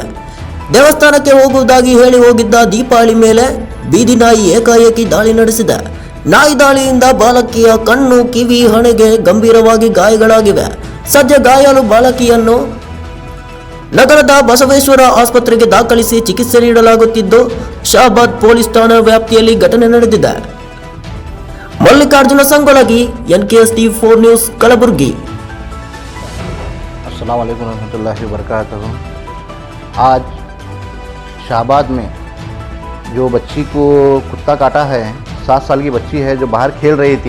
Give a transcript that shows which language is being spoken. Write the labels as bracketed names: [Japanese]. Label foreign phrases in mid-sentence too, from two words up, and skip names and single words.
[Kannada] ದೇವಸ್ಥಾನಕ್ಕೆ ಹೋಗುವುದಾಗಿ ಹೇಳಿ ಹೋಗಿದ್ದ ದೀಪಾಳಿ ಮೇಲೆ ಬೀದಿ ನಾಯಿ ಏಕಾಏಕಿ ದಾಳಿ ನಡೆಸಿದೆ. ನಾಯಿ ದಾಳಿಯಿಂದ ಬಾಲಕಿಯ ಕಣ್ಣು, ಕಿವಿ, ಹಣೆಗೆ ಗಂಭೀರವಾಗಿ ಗಾಯಗಳಾಗಿವೆ. ಸದ್ಯ ಗಾಯಾಳು ಬಾಲಕಿಯನ್ನು ನಗರದ ಬಸವೇಶ್ವರ ಆಸ್ಪತ್ರೆಗೆ ದಾಖಲಿಸಿ ಚಿಕಿತ್ಸೆ ನೀಡಲಾಗುತ್ತಿದ್ದು, ಶಹಾಬಾದ್ ಪೊಲೀಸ್ ಠಾಣಾ ವ್ಯಾಪ್ತಿಯಲ್ಲಿ ಘಟನೆ ನಡೆದಿದೆ. [Hindi] मल्लिकार्जुन संगोलगी, NKS TV4 न्यूज़, कलबुर्गी। [Arabic] السلام عليكم ورحمة الله وبركاته. [Hindi] आज शाहबाद में जो बच्ची को कुत्ता काटा है, 7 साल की बच्ची है जो बाहर खेल रही थी।